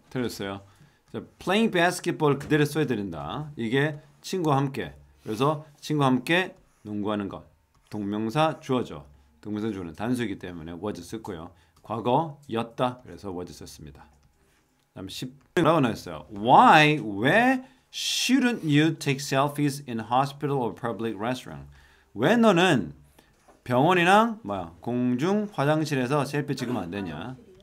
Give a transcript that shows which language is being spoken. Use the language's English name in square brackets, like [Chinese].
[Korean] 틀렸어요. 자, [English] playing basketball [Korean] 그대로 써야 된다. 이게 친구와 함께. 그래서 친구와 함께 농구하는 것. 동명사 주어죠. 동명사 주어는 단수이기 때문에 was 썼고요. 과거였다. 그래서 was 썼습니다. 다음 10라고 나왔어요. [English] Why? [Korean] 왜 [English] shouldn't you take selfies in hospital or public restaurant? [Korean] 왜 너는 병원이나 공중 화장실에서 셀피 찍으면 안 되냐?